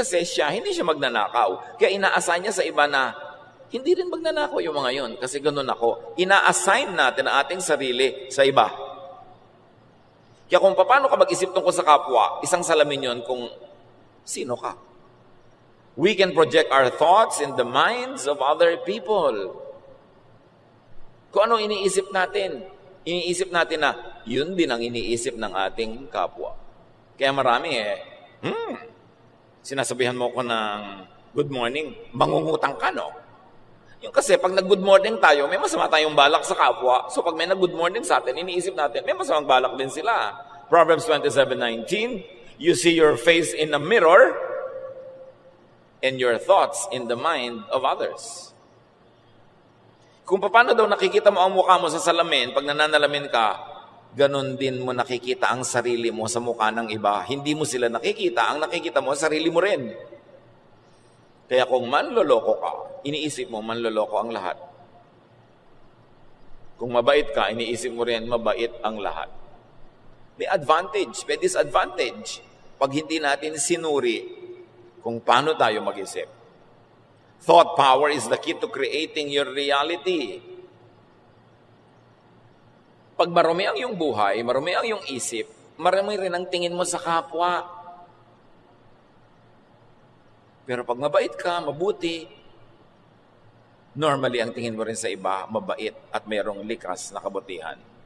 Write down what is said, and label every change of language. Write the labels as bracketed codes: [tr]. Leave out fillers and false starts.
[tl] Kasi hindi siya magnanakaw. Kaya ina-assign niya sa iba na, hindi rin magnanakaw yung mga yon. Kasi ganun ako, ina-assign natin ang ating sarili sa iba. Kaya kung paano ka mag-isip tungkol sa kapwa, isang salamin yon kung sino ka. [en] We can project our thoughts in the minds of other people. [tl] Kung ano iniisip natin, iniisip natin na yun din ang iniisip ng ating kapwa. Kaya marami sinasabihan mo ko ng good morning, mangungutang ka, no? Yung kasi pag nag-good morning tayo, may masama tayong balak sa kapwa. So pag may nag-good morning sa atin, iniisip natin, may masamang balak din sila. [en] Proverbs 27:19, you see your face in a mirror and your thoughts in the mind of others. [tl] Kung paano daw nakikita mo ang mukha mo sa salamin, pag nananalamin ka, ganon din mo nakikita ang sarili mo sa mukha ng iba. Hindi mo sila nakikita, ang nakikita mo, sarili mo rin. Kaya kung manloloko ka, iniisip mo, manloloko ang lahat. Kung mabait ka, iniisip mo rin, mabait ang lahat. May advantage, may disadvantage. Pag hindi natin sinuri kung paano tayo mag-isip. [en] Thought power is the key to creating your reality. [tl] Pag marumi ang iyong buhay, marumi ang iyong isip, marumi rin ang tingin mo sa kapwa. Pero pag mabait ka, mabuti, normally ang tingin mo rin sa iba, mabait at mayroong likas na kabutihan.